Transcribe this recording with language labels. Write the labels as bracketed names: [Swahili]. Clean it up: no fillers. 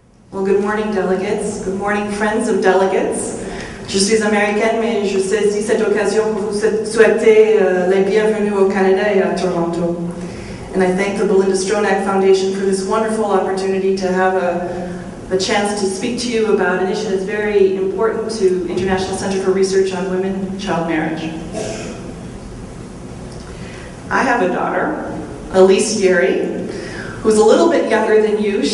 [English] Well, good morning, delegates. Good morning, friends of delegates. [French] Je suis américaine, mais je saisis cette occasion pour vous souhaiter les bienvenus au Canada et à Toronto. [English] And I thank the Belinda Stronach Foundation for this wonderful opportunity to have a chance to speak to you about initiatives very important to International Center for Research on Women and Child Marriage. I have a daughter, Elise Yeri, who's a little bit younger than you.